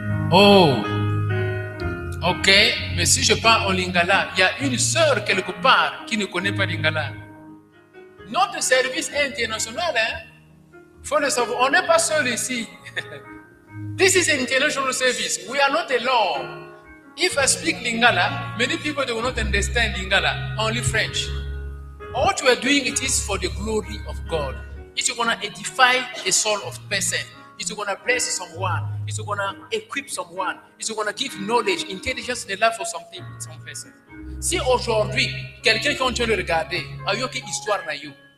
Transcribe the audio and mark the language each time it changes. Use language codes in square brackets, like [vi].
[fr] Oh, ok, mais si je parle en lingala, il y a une sœur quelque part qui ne connaît pas lingala. Notre service est international, hein? Faut le savoir, on n'est pas seul ici. [en] This is an international service. We are not alone. If I speak Lingala, many people do not understand Lingala, only French. What we are doing, it is for the glory of God. It's going to edify the soul of person. It's going to bless someone. It's going to equip someone. It's going to give knowledge, intelligence, and love for something, some person. [fr] Si aujourd'hui, quelqu'un qui est en train de regarder, a eu une histoire na you.